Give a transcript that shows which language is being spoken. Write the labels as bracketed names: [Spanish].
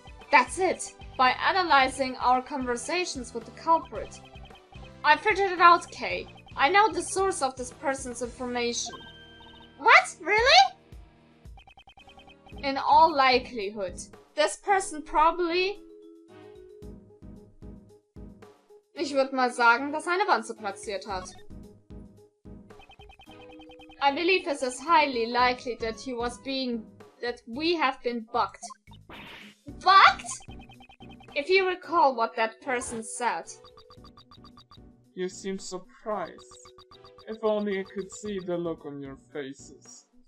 [English] That's it! By analyzing our conversations with the culprit. I figured it out, Kay. I know the source of this person's information. What? Really? In all likelihood, this person probably... [German] Ich würde mal sagen, dass er eine Wanze platziert hat. [English] I believe it is highly likely that we have been bugged. Bugged? If you recall what that person said. You seem surprised. If only I could see the look on your faces.